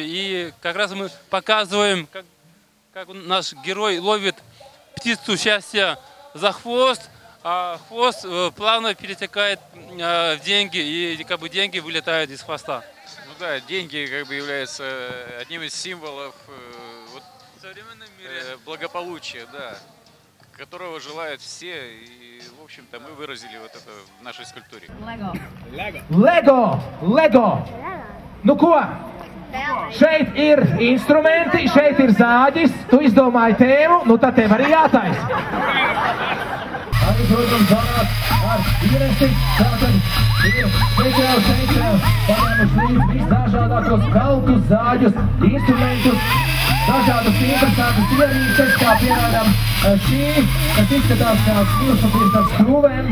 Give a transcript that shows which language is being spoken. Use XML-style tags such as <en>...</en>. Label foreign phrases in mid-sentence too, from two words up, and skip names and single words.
<ru>И как раз мы показываем, как наш герой ловит птицу счастья за хвост, а хвост плавно перетекает в деньги, и как бы деньги вылетают из хвоста. Ну да, деньги как бы являются одним из символов благополучия, да, которого желают все, и, в общем-то, мы выразили вот это в нашей скульптуре.</ru> <lv>Lego! Nu ko? Šeit ir instrumenti, šeit ir zāģis, tu izdomāji tēmu, nu tad tev arī jātaisa. Arī, protams, zāģis ar īresi, tātad ir speciāls paņēmuši līdz visdažādākos kaltus, zāģus, instrumentus, dažādas interesantas ierīces, kā piemēram šī, kas izskatās kā smilšpapīrs ar skrūvēm.</lv>